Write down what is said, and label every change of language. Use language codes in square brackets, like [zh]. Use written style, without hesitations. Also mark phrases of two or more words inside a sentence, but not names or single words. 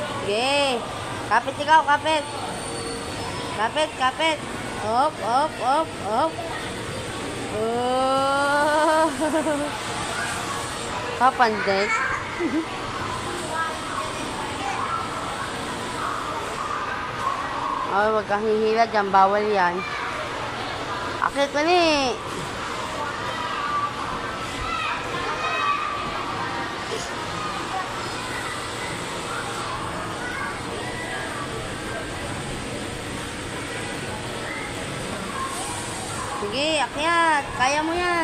[tl] Sige. Kapit ikaw, kapit. Kapit, kapit. Op, op, op, op. Oh. Papandit. Oh, wag kang hihila dyan. Bawal yan. Akit na ni. Sige, akyat. Kaya mo yan.